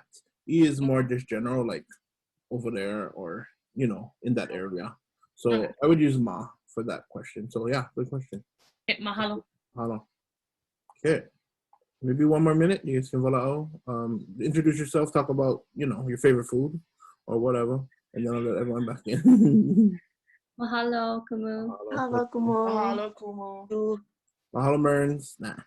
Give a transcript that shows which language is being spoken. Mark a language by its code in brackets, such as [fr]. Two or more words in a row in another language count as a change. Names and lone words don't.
[en] I is more just general, like over there or, in that area. So I would use ma for that question. So yeah, good question. Okay, mahalo. Mahalo. Okay. Maybe 1 more minute. You guys can volao. Introduce yourself, talk about, your favorite food or whatever. And then I'll let everyone back in. [haw] Mahalo, Kumu. Mahalo kumo. Mahalo kumo. Mahalo, Merns. [en] Nah.